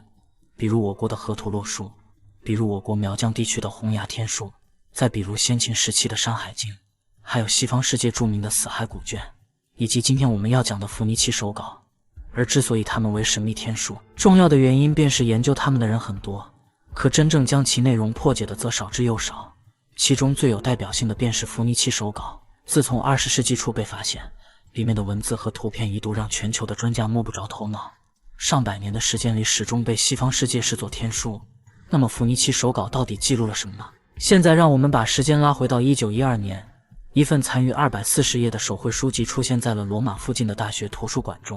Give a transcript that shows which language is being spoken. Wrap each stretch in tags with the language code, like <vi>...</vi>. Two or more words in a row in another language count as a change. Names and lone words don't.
<zh>比如我国的河圖洛書，比如我国苗疆地区的洪崖天書，再比如先秦时期的山海经，還有西方世界著名的死海古卷，以及今天我們要講的伏尼契手稿。而之所以它們為神秘天書，重要的原因便是研究它們的人很多，可真正將其內容破解的則少之又少。其中最有代表性的便是伏尼契手稿，自從20世紀初被发现，裡面的文字和圖片一度讓全球的專家摸不着頭腦。上百年的時間裡，始終被西方世界視作天書。那麼伏尼契手稿到底記錄了什麼呢？現在讓我們把時間拉回到1912年，一份殘餘240頁的手繪書籍出現在了羅馬附近的大學圖書館中。</zh>